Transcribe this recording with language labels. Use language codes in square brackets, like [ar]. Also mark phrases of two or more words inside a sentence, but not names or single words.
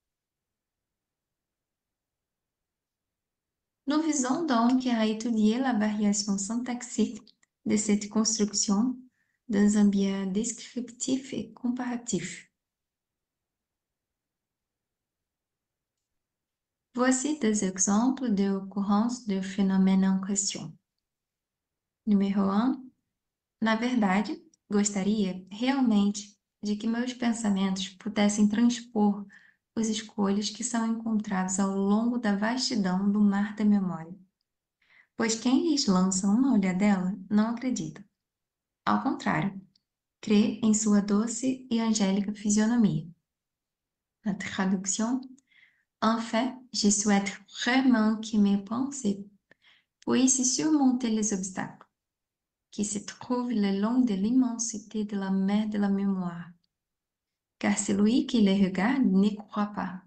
[fr] Nous visons donc à étudier la variation syntaxique de cette construction dans un biais descriptif et comparatif. Voici des exemples [pt] de ocorrência do fenômeno em questão. Número 1. Na verdade, gostaria realmente de que meus pensamentos pudessem transpor os escolhas que são encontrados ao longo da vastidão do mar da memória, pois quem lhes lança uma olhadela não acredita. Ao contrário, crê em sua doce e angélica fisionomia. [fr] Na traduction, en fait, je souhaite vraiment que mes pensées puissent surmonter les obstacles qui se trouvent le long de l'immensité de la mer de la mémoire. Car celui qui les regarde n'y croit pas.